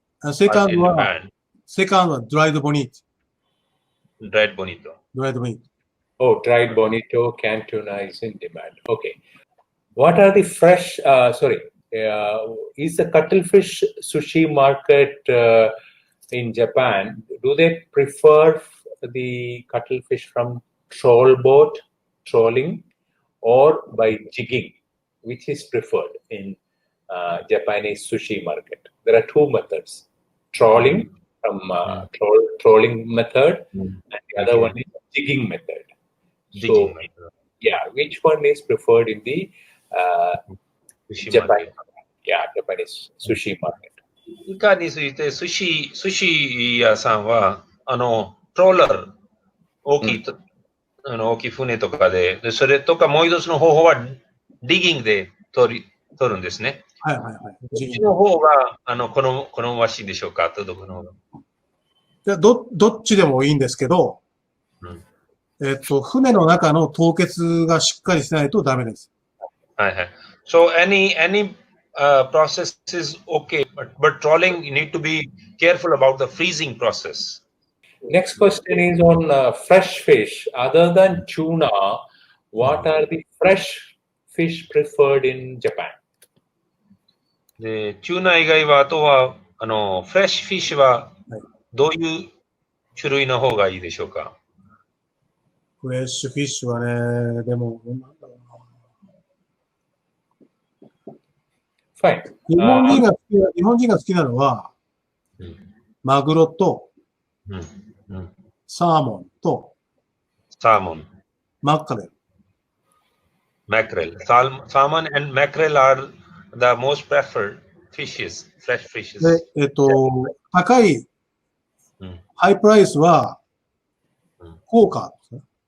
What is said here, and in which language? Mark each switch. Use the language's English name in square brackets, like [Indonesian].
[Japanese] Second はドライドボニート。 [English] Dried bonito. Oh, dried bonito, canned tuna is in demand. Okay. What are the fresh, is the cuttlefish sushi market in Japan, do they prefer the cuttlefish from trolling, or by jigging? Which is preferred in Japanese sushi market? There are two methods. Trolling from trolling method, and the other one is jigging method. So, which one is preferred in the Japanese sushi market? [Japanese] イカについて寿司屋さんはトローラー大きいと、大きい船とかで、それとかもう一つの方法は、ディギングで取るんですね。はいはいはい。こっちの方が、好ましいでしょうか、とどこの方が。どっちでもいいんですけど、船の中の凍結がしっかりしないとダメです。はいはい。 [English] So any process is okay, but trawling you need to be careful about the freezing process. Next question is on fresh fish. Other than tuna, what are the fresh fish preferred in Japan? [Japanese] で、チューナ以外は、あとは、フレッシュフィッシュは、どういう種類の方がいいでしょうか？フレッシュフィッシュはね、でも、 [English] Fine. [Japanese] 日本人が好きなのは、マグロと、サーモンと、サーモン。マッカレル。 [English] Mackerel. Salmon and mackerel are the most preferred fishes, fresh fishes. [Japanese] で、高い、ハイプライスは、コーカーですね。